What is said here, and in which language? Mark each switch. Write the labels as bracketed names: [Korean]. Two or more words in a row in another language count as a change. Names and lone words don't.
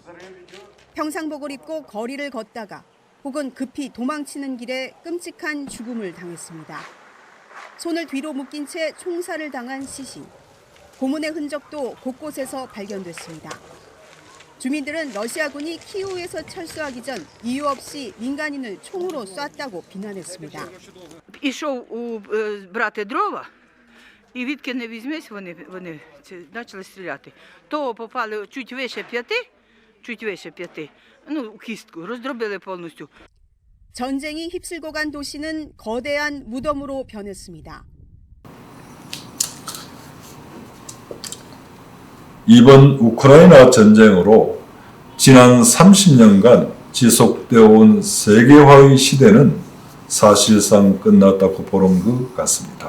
[Korean] 평상복을 입고 거리를 걷다가 혹은 급히 도망치는 길에 끔찍한 죽음을 당했습니다. 손을 뒤로 묶인 채 총살을 당한 시신. 고문의 흔적도 곳곳에서 발견됐습니다. 주민들은 러시아군이 키이우에서 철수하기 전 이유 없이 민간인을 총으로 쐈다고 비난했습니다. [Ukrainian] Ішов брати дрова, і відки не візьмись, вони почали стріляти. То попали чуть вище п'яти, у кістку, роздробили повністю. [Korean] 전쟁이 휩쓸고 간 도시는 거대한 무덤으로 변했습니다. 이번 우크라이나 전쟁으로 지난 30년간 지속되어 온 세계화의 시대는 사실상 끝났다고 보는 것 같습니다.